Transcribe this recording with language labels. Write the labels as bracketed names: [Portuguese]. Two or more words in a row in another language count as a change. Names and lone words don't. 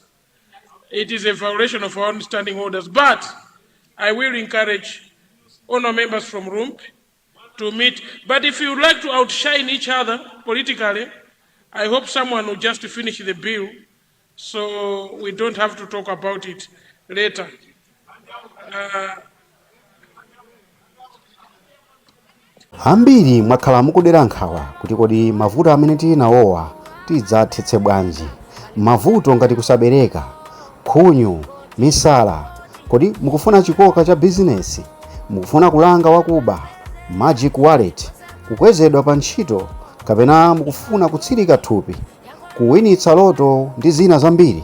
[English] It is a violation of our own standing orders. But I will encourage honourable members from Rump to meet. But if you would like to outshine each other politically, I hope someone will just finish the bill so we don't have to talk about it later. [Nyanja] Ambiri mwakhala mukudera nkhawa kuti kodi mavuto amene tili nawowa tidzathetse bwanji. Mavuto ngati kusabereka, khunyu, misala, kodi mukufuna chikoka cha bizinesi, mukufuna kulanga wakuba, [English] magic wallet, [Nyanja] kukwezedwa pa ntchito, kapena mukufuna kutsirika thupi, kuwinitsa loto ndi zina zambiri.